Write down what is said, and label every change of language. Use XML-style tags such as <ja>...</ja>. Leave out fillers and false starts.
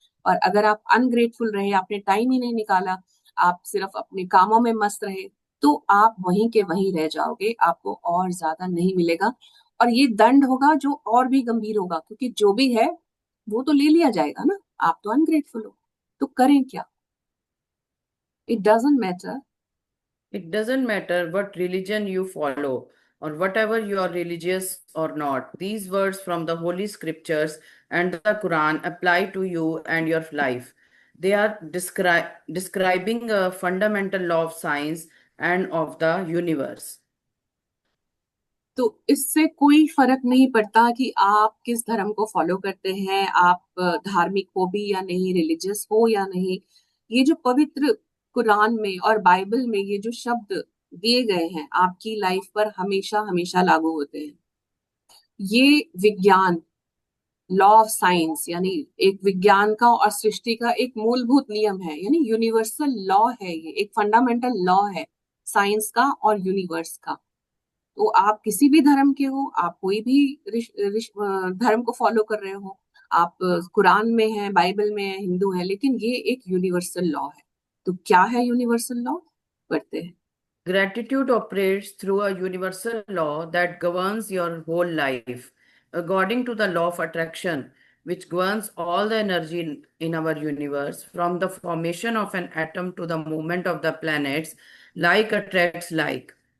<hi>और अगर आप अनग्रेटफुल रहे, आपने टाइम ही नहीं निकाला, आप सिर्फ अपने कामों में मस्त रहे, तो आप वहीं के वहीं रह जाओगे, आपको और ज्यादा नहीं मिलेगा। और ये दंड होगा जो और भी गंभीर होगा, क्योंकि जो भी है वो तो ले लिया जाएगा ना। आप तो अनग्रेटफुल हो, तो करें क्या?</hi> <en>It doesn't matter. It doesn't matter what religion you follow or whatever you are religious or not. These words from the Holy Scriptures and the Quran apply to you and your life. They are describing a fundamental law of science and of the universe.</en> <hi>तो इससे कोई फर्क नहीं पड़ता कि आप किस धर्म को फॉलो करते हैं, आप धार्मिक हो भी या नहीं, रिलीजियस हो या नहीं। ये जो पवित्र कुरान में और बाइबल में ये जो शब्द दिए गए हैं, आपकी लाइफ पर हमेशा हमेशा लागू होते हैं। ये विज्ञान, लॉ ऑफ साइंस, यानी एक विज्ञान का और सृष्टि का एक मूलभूत नियम है, यानी यूनिवर्सल लॉ है, ये एक फंडामेंटल लॉ है। साइंस का और यूनिवर्स का। तो आप किसी भी धर्म के हो, आप कोई भी धर्म को फॉलो कर रहे हो, आप कुरान में हैं, बाइबल में हैं, हिंदू हैं, लेकिन ये एक यूनिवर्सल लॉ है। तो क्या है यूनिवर्सल लॉ? पढ़ते हैं।</hi> <en>Gratitude operates through a universal law that governs your whole life. According to the law of attraction, which governs all the energy in our universe, from the formation of an atom to the movement of the planets, like attracts like.</en>